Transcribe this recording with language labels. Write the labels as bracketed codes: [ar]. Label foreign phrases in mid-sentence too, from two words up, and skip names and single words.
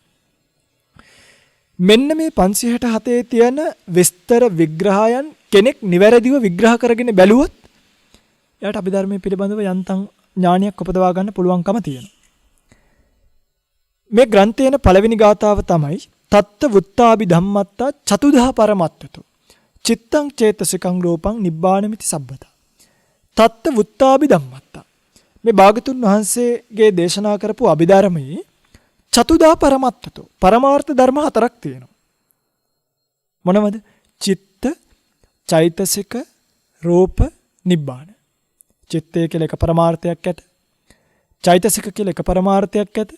[si] මෙන්න මේ 567 තියෙන විස්තර විග්‍රහයන් කෙනෙක් නිවැරදිව විග්‍රහ කරගෙන බැලුවොත් එයාට අභිධර්මයේ පිළිබඳව යන්තම් ඥානයක් උපදවා ගන්න පුළුවන්කම තියෙනවා. මේ ග්‍රන්ථයේන පළවෙනි ගාථාව තමයි [pi] තත්ත වුත්තාභි ධම්මත්තා චතුදහ පරමත්තතෝ චිත්තං චේතසිකං රූපං නිබ්බානමිති සබ්බත. තත්ත වුත්තාභි ධම්මත්තා, [si] මේ භාගතුන් වහන්සේගේ දේශනා කරපු අභිධර්මයේ [pi] චතුදා පරමත්තතෝ [si] පරමාර්ථ ධර්ම 4ක් තියෙනවා. මොනවද? චිත්ත, චෛතසික, රූප, නිබ්බාන. චිත්තය කියලා එක පරමාර්ථයක් ඇත. චෛතසික කියලා එක පරමාර්ථයක් ඇත.